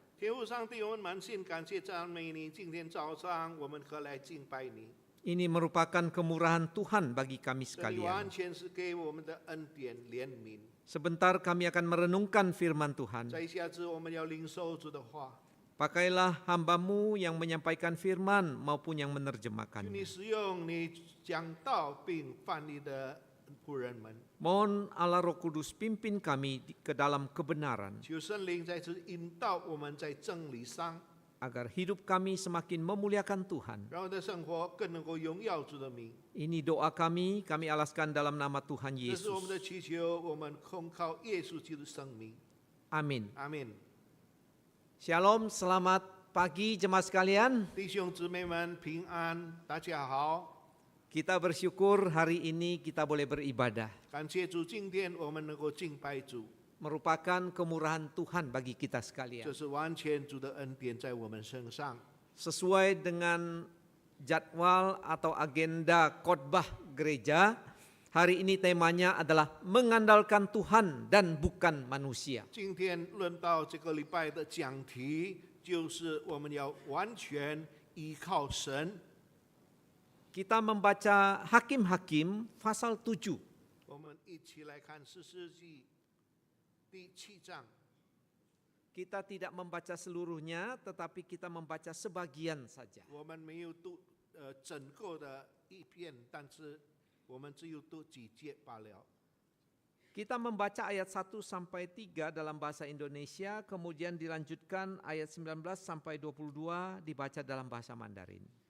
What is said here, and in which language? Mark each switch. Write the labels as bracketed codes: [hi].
[zh] 天父上帝，我们满心感谢赞美你。今天早上我们可来敬拜你， [id] Ini merupakan kemurahan Tuhan bagi kami [zh] 这里完 [id] sekalian. [zh] 全是给我们的恩典怜悯。 [id] Sebentar kami akan merenungkan firman Tuhan. [zh] 在一下子我们要领受主的话， [id] Pakailah hamba-Mu yang menyampaikan firman maupun yang [zh] 求你 [id] menerjemahkannya. [zh] 使用你讲道并翻译的仆人们， [id] Mohon Allah Roh Kudus pimpin kami ke dalam kebenaran, [zh] 求圣灵在此引导我们在真理上， [id] agar hidup kami semakin memuliakan Tuhan. [zh] 让我们的生活更能够荣耀主的名。 [id] Ini doa kami alaskan dalam nama Tuhan [zh] 这是我们的 [id] Yesus. [zh] 祈求，我们空靠耶稣基督的生命。 [id] Amin. [zh] 阿门。 [id] Shalom, selamat pagi jemaat sekalian. [zh] 弟兄姊妹们平安，大家好。 [id] Kita bersyukur hari ini kita boleh beribadah. [zh] 感谢主，今天我们能够敬拜主， [id] Merupakan kemurahan Tuhan bagi kita [zh] 这 [id] sekalian. [zh] 是完全主的恩典在我们身上。 [id] Sesuai dengan jadwal atau agenda khotbah gereja, hari ini temanya adalah mengandalkan Tuhan dan bukan manusia. [zh] 今天论到这个礼拜的讲题，就是我们要完全依靠神。 [id] Kita membaca Hakim-Hakim pasal 7. [zh] 我们一起来看士师记第7章。 [id] Kita tidak membaca seluruhnya, tetapi kita membaca sebagian saja. [zh] 我们没有读整个的一篇，但是我们只有读几节罢了。 [id] Kita membaca ayat 1 sampai 3 dalam bahasa Indonesia, kemudian dilanjutkan ayat 19 sampai 22 dibaca dalam bahasa Mandarin.